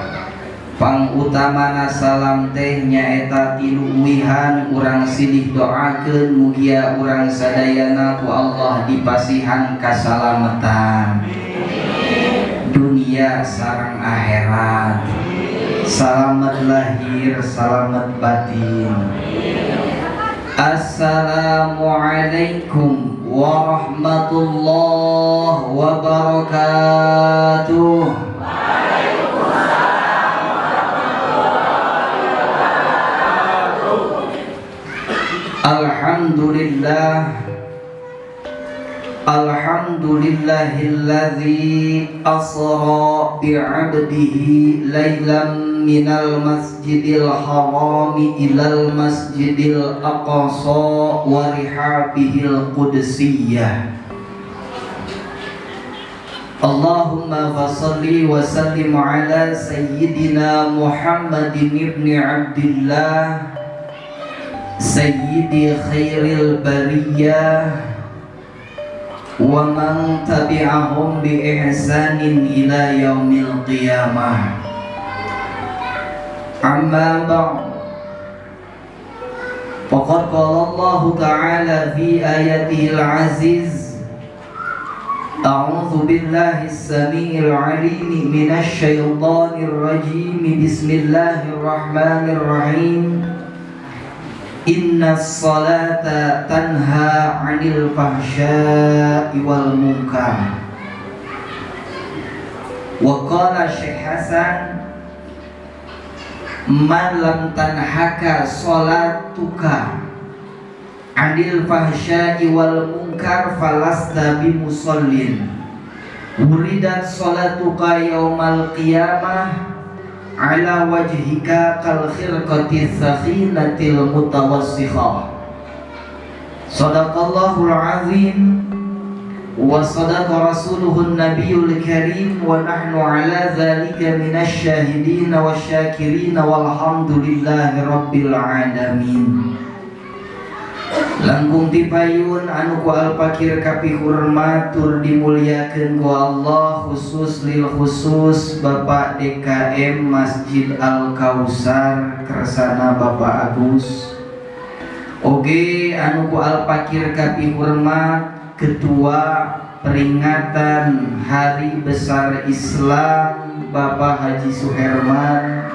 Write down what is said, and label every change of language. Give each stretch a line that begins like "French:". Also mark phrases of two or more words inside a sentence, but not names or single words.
Sundanese: Pangutamana salam teh nyaeta tilu uwihan urang silih doakeun mugia urang sadayana ku Allah dipasihan kasalametan dunia sareng akhirat, salamet lahir salamet batin.
Arabic: السلام عليكم ورحمة الله وبركاته. الحمد لله، الحمد لله الذي أسرى بعبده ليلا من المسجد الحرام إلى المسجد الأقصى ورحابه القدسية. اللهم فصل وسلم على سيدنا محمد ابن عبد الله سيد خير البرية ومن تبعهم بإحسان إلى يوم القيامة. أما بعد، فقد قال الله تعالى في آياته العزيز, أعوذ بالله السميع العليم من الشيطان الرجيم، بسم الله الرحمن الرحيم. إن الصلاة تنهى عن الفحشاء والمنكر. وقال شيخ حسن، من لم تنهك صلاتك عن الفحشاء والمنكر فلست بمصل أريدت صلاتك يوم القيامة على وجهك كالخرقة الساخنة المتوسخة. صدق الله العظيم وصدق رسوله النبي الكريم ونحن على ذلك من الشاهدين والشاكرين والحمد لله رب العالمين.
Sundanese: Langkung tipayun anu ku alpakir kapi hormat tur dimuliakeun ku Allah,
Arabic: خصوص للخصوص
Sundanese: Bapak DKM Masjid Al Kausar kersana Bapak Agus. Oge anu ku alpakir kapi hormat Ketua peringatan Hari Besar Islam Bapak Haji Suherman.